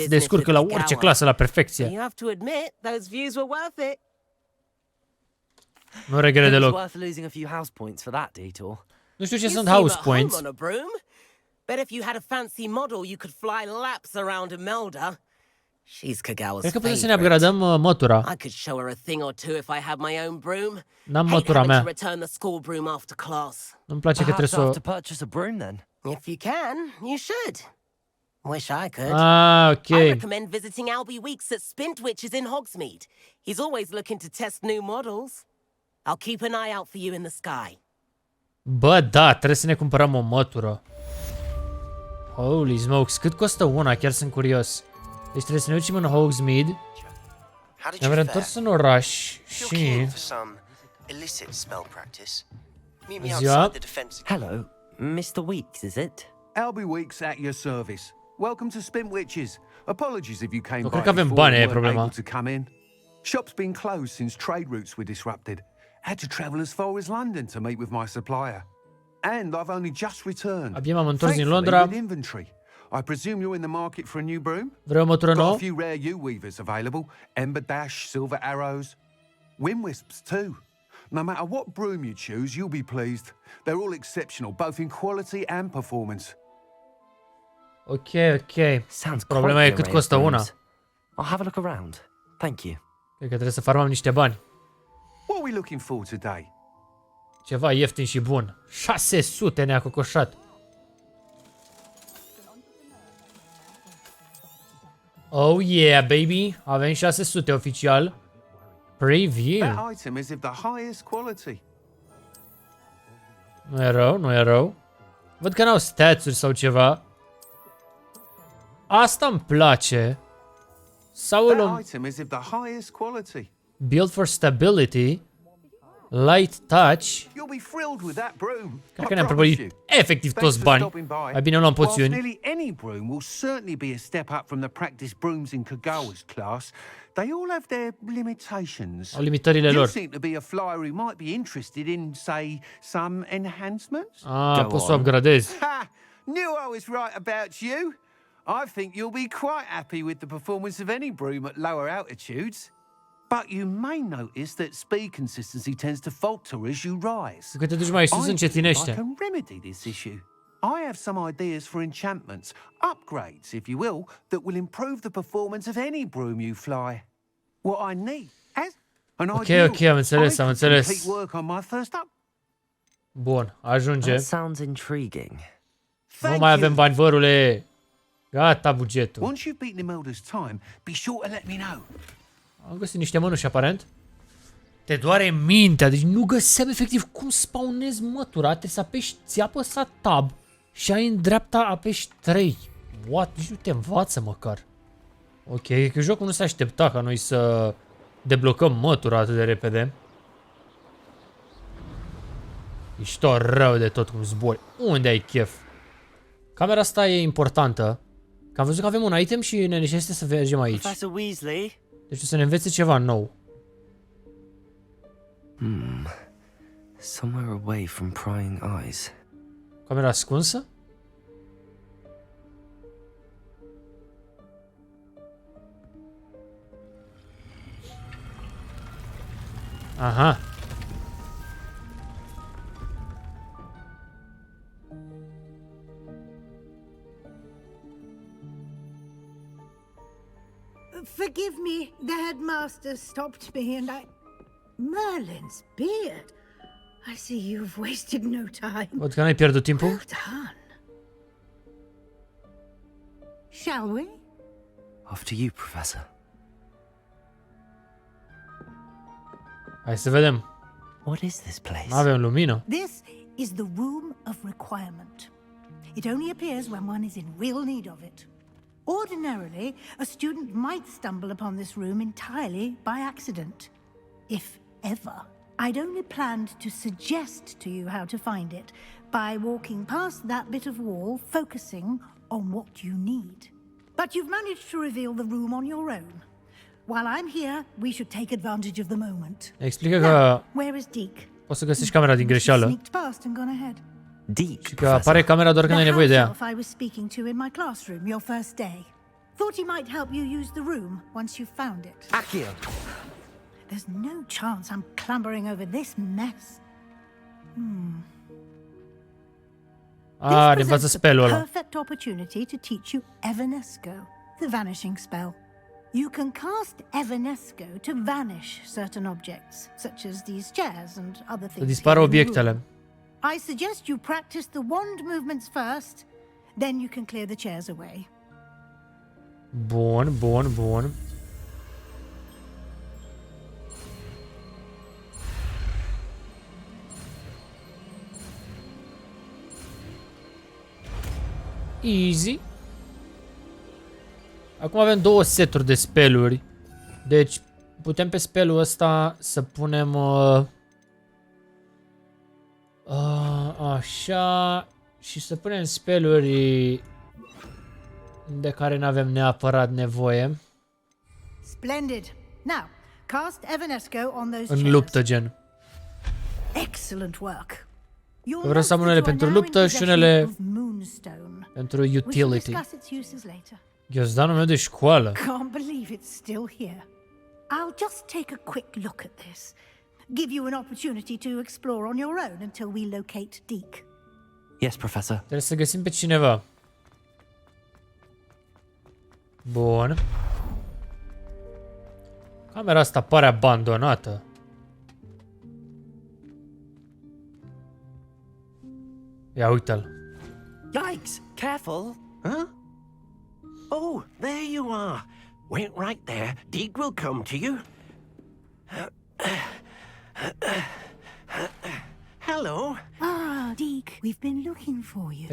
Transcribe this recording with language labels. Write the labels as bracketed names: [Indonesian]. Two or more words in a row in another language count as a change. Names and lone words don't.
[Romanian] Se descurcă la orice clasă la perfecție. [English] You have to admit, those views were worth it. [Romanian] Nu regret deloc. [English] Worth losing a few house points for that detour. [Romanian] Nu știu ce sunt [English] house points. Bet if you had a fancy model, you could fly laps around Imelda. She's Kagawa's [Romanian] Cred că putem să ne [English] favorite. [Romanian] upgradăm MATURA. [English] I could show her a thing or two if I had my own broom. [Romanian] N-am [English] Hate [Romanian] MATURA [English] having [Romanian] mea. [English] to return the school broom after class. [Romanian] Nu-mi place că trebuie să o... [English] to purchase a broom then. If you can, you should. Wish I could. [Romanian] Ah, ok. [English] I recommend visiting Albie Weeks at Spintwitches in Hogsmeade. He's always looking to test new models. I'll keep an eye out for you in the sky. [Romanian] Bă, da, trebuie să ne cumpărăm o MATURA. [English] Holy smokes, [Romanian] cât costă una? Chiar sunt curios. Deci trebuie să ne ducem în Hogsmeade. Ne-am reîntors în oraș și... [English] Hello, Mr. Weeks, is it? Albie Weeks at your service. welcome to Spintwitches. Apologies if you came by [Romanian] cred că avem [English] before [Romanian] bani, [English] and [Romanian] e [English] weren't [Romanian] problema. [English] able to come in. Shop's been closed since trade routes were disrupted. Had to travel as far as London to meet with my supplier. And I've only just returned. [Romanian] Abia m-am întors din [English] Thankfully, [Romanian] Londra. [English] with inventory. I presume you're in the market for a new broom? [Romanian] Vrei o mătură [English] Got a [Romanian] nouă? [English] few rare U-weavers available. Ember Dash, Silver Arrows. Wind Wisps too. No matter what broom you choose, you'll be pleased. They're all exceptional, both in quality and performance. [Romanian] Ok, ok. Problema e cât costă una. [English] I'll have a look around. Thank you. [Romanian] Cred că trebuie să farmăm niște bani. [English] What are we looking for today? [Romanian] Ceva ieftin și bun. 600 ne-a cocoșat. [English] Oh yeah, baby. [Romanian] Avem 600 oficial. [English] Preview. That item is of the highest quality. [Romanian] Nu e rău, nu e rău. Văd că n-au stats-uri sau ceva. Asta îmi place. Sau îl luăm... [English] That item is of the highest quality. Build for stability. Light touch. You'll be thrilled with that broom. [Romanian] Cred că ne-am prăbușit efectiv toți bani. Mai bine luăm [English] Whilst [Romanian] poțiuni. [English] nearly any broom will certainly be a step up from the practice brooms in Kagawa's class, they all have their limitations. [Romanian] Au limitările [English] You [Romanian] lor. [English] seem to be a flyer who might be interested in, say, some enhancements? [Romanian] Ah, poți să o upgradezi. [English] Ha! Knew I was right about you. I think you'll be quite happy with the performance of any broom at lower altitudes. But you may notice that speed consistency tends to falter as you rise. [Romanian] Că te duci mai sus, [English] I [Romanian] încetinește. [English] can remedy this issue. I have some ideas for enchantments, upgrades, if you will, that will improve the performance of any broom you fly. What I need as an ideal, [Romanian] Ok, am înțeles, am înțeles. [English] complete work on my first up. [Romanian] Bun, ajunge. [English] That sounds intriguing. [Romanian] Nu mai avem bani, vărule. Gata bugetul. [English] Once you've beaten Imelda's time, be sure to let me know. [Romanian] Am găsit niște mănuși, aparent. Te doare mintea, deci nu găseam efectiv cum spawnezi mătura. Trebuie să apeși, ți-a apăsat tab și ai în dreapta apeși 3. What? Nici nu te învață măcar. Ok, că jocul nu se aștepta ca noi să deblocăm mătura atât de repede. Ești tot rău de tot cum zbori. Unde ai chef? Camera asta e importantă. Că am văzut că avem un item și ne necesită să mergem aici. [English] Professor Weasley. [Romanian] Deci o să ne învețe ceva nou. [English] Somewhere away from prying eyes. [Romanian] Camera ascunsă? Aha. [English] Forgive me, the headmaster stopped me and Merlin's beard. I see you've wasted no time. [Romanian] Văd că n-ai pierdut timpul. [English] Well done. Shall we? After you, Professor. [Romanian] Hai să vedem. [English] What is this place? [Romanian] N-avem lumină. [English] This is the Room of Requirement. It only appears when one is in real need of it. Ordinarily, a student might stumble upon this room entirely by accident, if ever. I'd only planned to suggest to you how to find it by walking past that bit of wall, focusing on what you need. But you've managed to reveal the room on your own. While I'm here, we should take advantage of the moment. [Romanian] Explică că [English] Where is Deke? [Romanian] poți să găsești camera din greșeală. [English] Sneaked past and gone ahead. Deke, [Romanian] Și că apare camera doar când ai nevoie de ea. [English] I was speaking to in my classroom your first day. Thought he might help you use the room once you found it. Accio. There's no chance I'm clambering over this mess. [Romanian] Ne învață spell-ul ăla. [English] Perfect opportunity to teach you Evanesco, the vanishing spell. You can cast Evanesco to vanish certain objects, such as these chairs and other things. [Romanian] Să dispară obiectele. [English] I suggest you practice the wand movements first, then you can clear the chairs away. [Romanian] Bun, bun, bun. Easy. Acum avem două seturi de spelluri. Deci putem pe spellul ăsta să punem așa și să punem spelluri de care nu avem neapărat nevoie. [English] Splendid. Now, cast Evanesco on those [Romanian] În [English] chairs. [Romanian] luptă, gen. [English] Excellent work. [Romanian] Vreau să am unele pentru luptă și unele pentru utility. Ghiozdanul meu de școală. [English] Can't believe it's still here. I'll just take a quick look at this. Give you an opportunity to explore on your own until we locate Deke. Yes, Professor. [Romanian] Trebuie să găsim pe cineva. Bun. Camera asta pare abandonată. Ia uite-l. [English] Yikes! Careful! Huh? Oh, there you are. Wait right there. Deke will come to you. Hello. Ah, Deke, we've been looking for you.